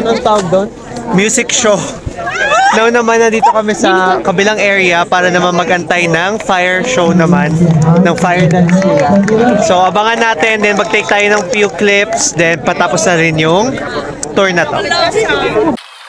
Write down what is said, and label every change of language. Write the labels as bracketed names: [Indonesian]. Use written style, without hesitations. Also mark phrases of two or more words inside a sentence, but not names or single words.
[Filipino] Ang tawag doon? [English] Music show. [Filipino] Now naman nandito kami sa kabilang area para naman magantay ng [English] fire show [Filipino] naman, ng [English] fire dance [Filipino] nila. So abangan natin, then mag-take tayo ng [English] few clips, [Filipino] then patapos na rin yung tour na to.